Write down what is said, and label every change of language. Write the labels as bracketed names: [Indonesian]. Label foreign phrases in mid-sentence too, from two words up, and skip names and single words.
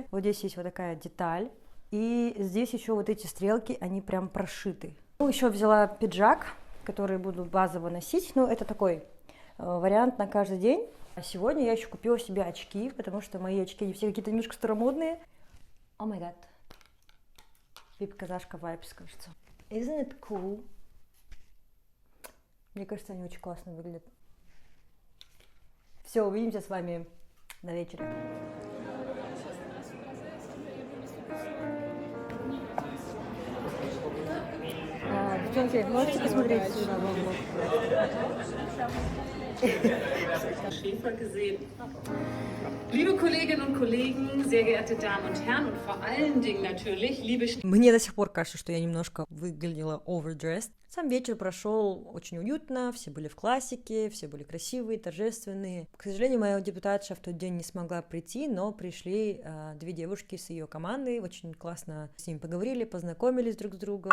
[Russian] Вот здесь есть вот такая деталь. И здесь еще вот эти стрелки, они прям прошиты. Ну, еще взяла пиджак, который буду базово носить. Ну, это такой вариант на каждый день. А сегодня я еще купила себе очки, потому что мои очки, они все какие-то немножко старомодные. [English] Oh my god. [Russian] Вип-казашка вайбс, кажется. [English] Isn't it cool? [Russian] Мне кажется, они очень классно выглядят. Все, увидимся с вами на вечере. Девчонки, можете посмотреть сюда в влог? [German] Schäfer gesehen. Liebe Kolleginnen und Kollegen, sehr geehrte Damen und Herren und vor allen Dingen natürlich, liebe... [Russian] Мне до сих пор кажется, что я немножко выглядела overdressed. Сам вечер прошел очень уютно, все были в классике, все были красивые, торжественные. К сожалению, моя депутатша в тот день не смогла прийти, но пришли 2 девушки с ее командой, очень классно с ними поговорили, познакомились друг с другом.